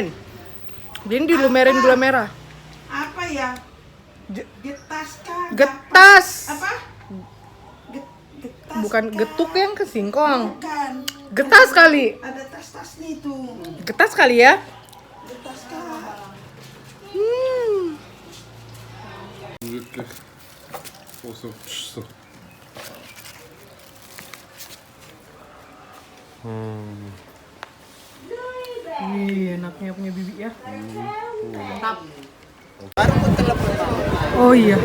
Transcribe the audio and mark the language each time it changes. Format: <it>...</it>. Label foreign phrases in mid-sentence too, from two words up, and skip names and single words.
<id>Jadi dilumerin gula merah. Apa ya? Getas kah? Getas. Apa? Getas. Bukan kah? getuk yang ke singkong. Bukan. Getas kali. Ada tas-tasnya itu. Getas kali ya? Getas kah?</id> <de>Wirklich. Oh, so.</de> <id>Ih, enaknya punya bibi ya. Mantap. Oh iya.</id>